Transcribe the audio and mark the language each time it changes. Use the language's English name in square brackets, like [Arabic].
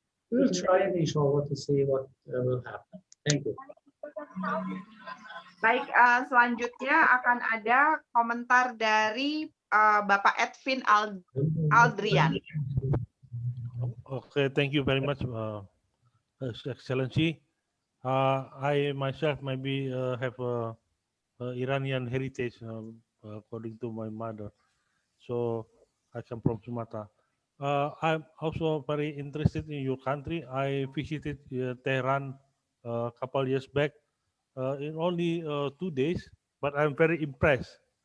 [English] We'll try and inshallah to see what will happen. Thank you. [Indonesian] Baik, selanjutnya akan ada komentar dari Bapak Edwin Aldrian. [English] Okay, thank you very much, Excellency. I myself maybe have a Iranian heritage according to my mother, so I come from Sumatra. I'm also very interested in your country. I visited Tehran a couple years back in only 2 days, but I'm very impressed.